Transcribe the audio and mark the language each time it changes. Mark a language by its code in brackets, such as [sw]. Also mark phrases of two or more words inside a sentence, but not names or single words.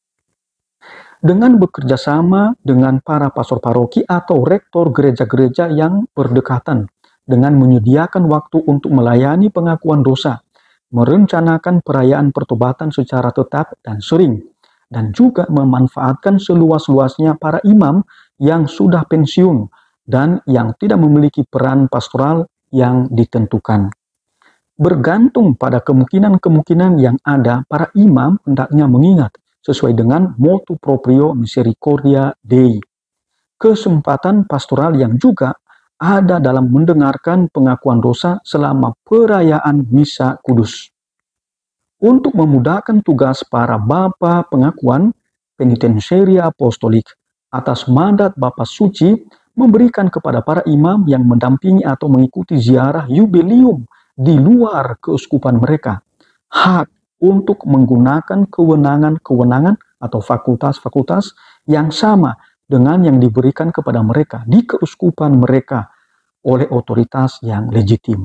[id] Dengan bekerja sama dengan para pastor paroki atau rektor gereja-gereja yang berdekatan, dengan menyediakan waktu untuk melayani pengakuan dosa, merencanakan perayaan pertobatan secara tetap dan sering, dan juga memanfaatkan seluas-luasnya para imam yang sudah pensiun dan yang tidak memiliki peran pastoral yang ditentukan. Bergantung pada kemungkinan-kemungkinan yang ada, para imam hendaknya mengingat sesuai dengan [la] motu proprio misericordia Dei, [id] kesempatan pastoral yang juga ada dalam mendengarkan pengakuan dosa selama perayaan Misa Kudus. Untuk memudahkan tugas para bapa pengakuan, penitenseria apostolik atas mandat Bapa Suci memberikan kepada para imam yang mendampingi atau mengikuti ziarah jubileum di luar keuskupan mereka hak untuk menggunakan kewenangan-kewenangan atau fakultas-fakultas yang sama dengan yang diberikan kepada mereka di keuskupan mereka oleh otoritas yang legitim.